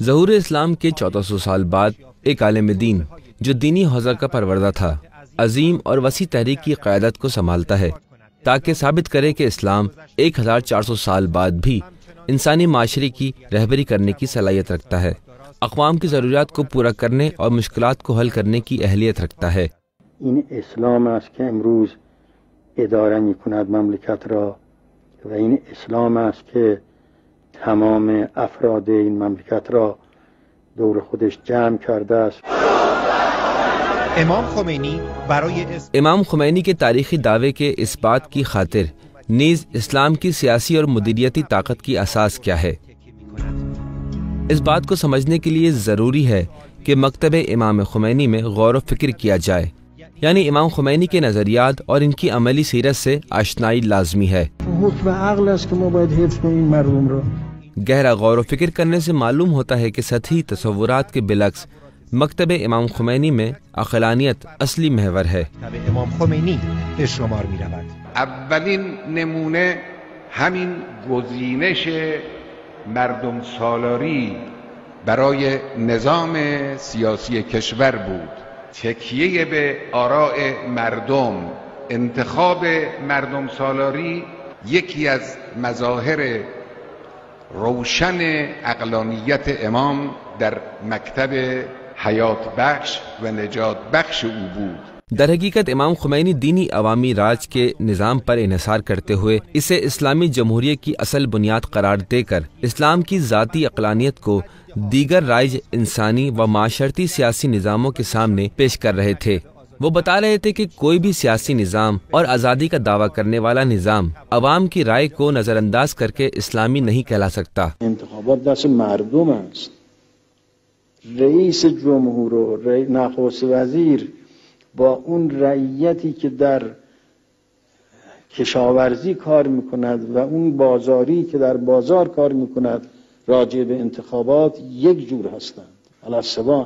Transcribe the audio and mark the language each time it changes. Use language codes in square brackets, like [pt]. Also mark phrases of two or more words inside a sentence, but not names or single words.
[ur] ظہور اسلام کے 1400 سال بعد ایک عالم دین جو دینی حوزہ کا پروردہ تھا عظیم اور وسیع تحریک کی قیادت کو سنبھالتا ہے تاکہ ثابت کرے کہ اسلام 1400 سال بعد بھی انسانی معاشرے کی رہبری کرنے کی صلاحیت رکھتا ہے، اقوام کی ضروریات کو پورا کرنے اور مشکلات کو حل کرنے کی اہلیت رکھتا ہے۔ [fa] این اسلام است که امروز اداره می‌کند مملکت را و این اسلام است که تمام افراد این مملکت را دور خودش جمع کرده است۔ [ur] امام خمینی کے تاریخی دعوے کے اس بات کی خاطر نیز اسلام کی سیاسی اور مدیریتی طاقت کی اساس کیا ہے؟ اس بات کو سمجھنے کے لیے ضروری ہے کہ مکتب امام خمینی میں غور و فکر کیا جائے، یعنی امام خمینی کے نظریات اور ان کی عملی سیرت سے آشنائی لازمی ہے۔ گہرا غور و فکر کرنے سے معلوم ہوتا ہے کہ سطحی تصورات کے بالعکس مکتب امام خمینی میں عقلانیت اصلی محور ہے۔ [fa] اولین نمونه همین گزینش مردم سالاری برای نظام سیاسی کشور بود. تکیه به آراء مردم، انتخاب مردم سالاری یکی از مظاهر روشن عقلانیت امام در مکتب حیات بخش و نجات بخش او بود۔ [ur] در حقیقت امام خمینی دینی عوامی راج کے نظام پر انحصار کرتے ہوئے اسے اسلامی جمہوریہ کی اصل بنیاد قرار دے کر اسلام کی ذاتی عقلانیت کو دیگر رائج انسانی و معاشرتی سیاسی نظاموں کے سامنے پیش کر رہے تھے۔ وہ بتا رہے تھے کہ کوئی بھی سیاسی نظام اور آزادی کا دعویٰ کرنے والا نظام عوام کی رائے کو نظر انداز کر کے اسلامی نہیں کہلا سکتا۔ [fa] انتخابات دست مردم است۔ رئیس جمهور و نخست وزیر با اون رعیتی که در کشاورزی کار میکند و اون بازاری که در بازار کار میکند راجع به انتخابات یک جور هستند، علی‌السواء.